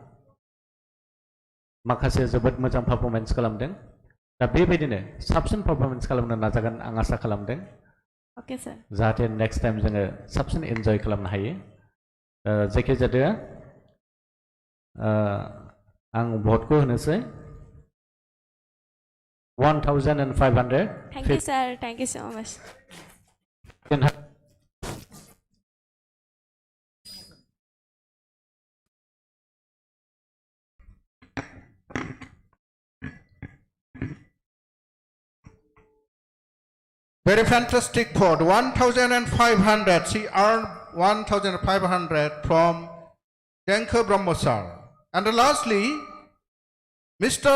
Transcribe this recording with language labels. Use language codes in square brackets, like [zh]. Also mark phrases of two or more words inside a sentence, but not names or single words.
[brx] माखासे जोबोद मोजां पारफरमेन्स खालामदों दा बेबायदिनो साबसिन पारफरमेन्स खालामनो नाजागोन आं आसा खालामदों [en] Okay, sir. [brx] जाहाथे [en] next time [brx] जोङो साबसिन एन्जय खालामनो हायो जायखिजाया आं भटखौ होनोसै 1500 [en] Thank you, sir. Thank you so much. Very fantastic vote 1500 she earned 1500 from Denkhe Brahmo sir and lastly Mr.